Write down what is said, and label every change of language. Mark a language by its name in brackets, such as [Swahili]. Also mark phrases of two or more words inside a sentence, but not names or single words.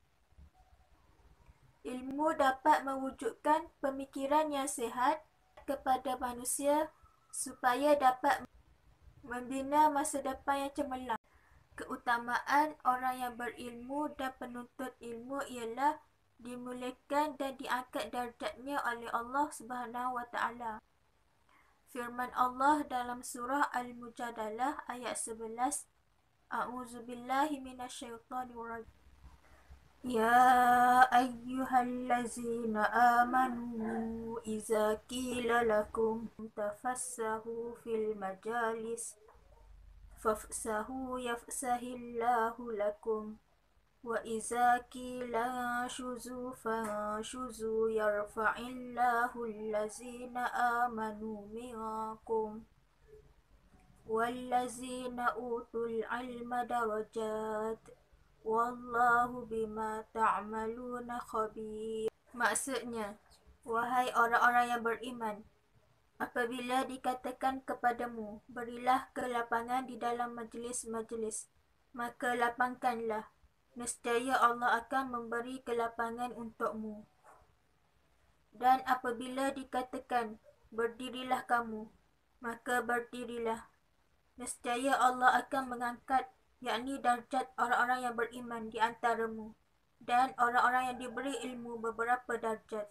[Malay] Ilmu dapat mewujudkan pemikiran yang sihat kepada manusia supaya dapat membina masa depan yang cemerlang. Keutamaan orang yang berilmu dan penuntut ilmu ialah dimuliakan dan diangkat darjatnya oleh Allah [Arabic] سبحانه وتعالى. [Malay] Firman Allah dalam surah Al-Mujadalah ayat 11, [Arabic] أعوذ بالله من الشيطان الرجيم. يا أيها الذين آمنوا إذا قيل لكم تفسحوا في المجالس فافسحوا يفسح الله لكم وإذا قيل انشزوا فانشزوا يرفع الله الذين آمنوا منكم والذين أوتوا العلم درجات والله بما تعملون خبير. [Malay] Maksudnya, wahai orang-orang yang beriman, Apabila dikatakan kepadamu, berilah kelapangan di dalam majlis-majlis, maka lapangkanlah. Nescaya Allah akan memberi kelapangan untukmu. Dan apabila dikatakan, berdirilah kamu, maka berdirilah. Nescaya Allah akan mengangkat, yakni darjat orang-orang yang beriman di antaramu, dan orang-orang yang diberi ilmu beberapa darjat.